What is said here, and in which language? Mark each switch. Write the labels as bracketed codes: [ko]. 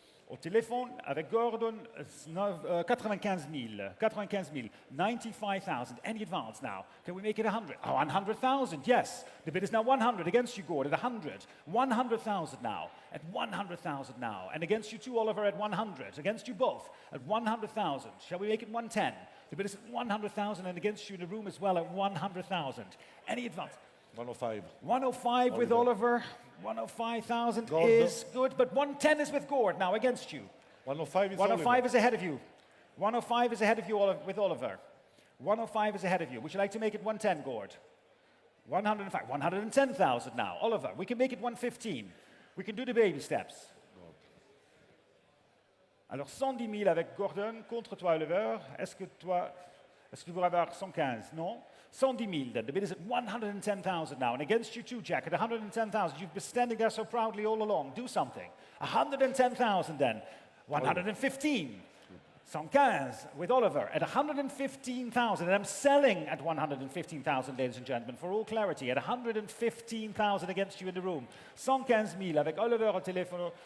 [fr] Au téléphone, avec Gordon, 95 000. [en] 95,000. Any advance now? Can we make it 100? Oh, 100,000, yes. The bid is now 100 against you, Gord, at 100. 100,000 now. At 100,000 now. And against you too, Oliver, at 100. Against you both at 100,000. Shall we make it 110? The bid is at 100,000 and against you in the room as well at 100,000. Any advance? 105. 105 with Oliver. 105,000 is good, but 110 is with Gord now against you. 105 is 105 is ahead of you. 105 is ahead of you with Oliver. 105 is ahead of you. Would you like to make it 110, Gord? 105. 110,000 now. Oliver, we can make it 115. We can do the baby steps. [fr] Alors 110 000 avec Gordon contre toi, Oliver. Est-ce que tu voudrais avoir 115? Non? [en] 110 000 then. The bid is at 110,000 now. And against you too, Jack, at 110,000. You've been standing there so proudly all along. Do something. 110,000 then. 115. 115 with Oliver at 115,000. And I'm selling at 115,000, ladies and gentlemen, for all clarity. At 115,000 against you in the room. [fr] 115 000 avec Oliver au téléphone.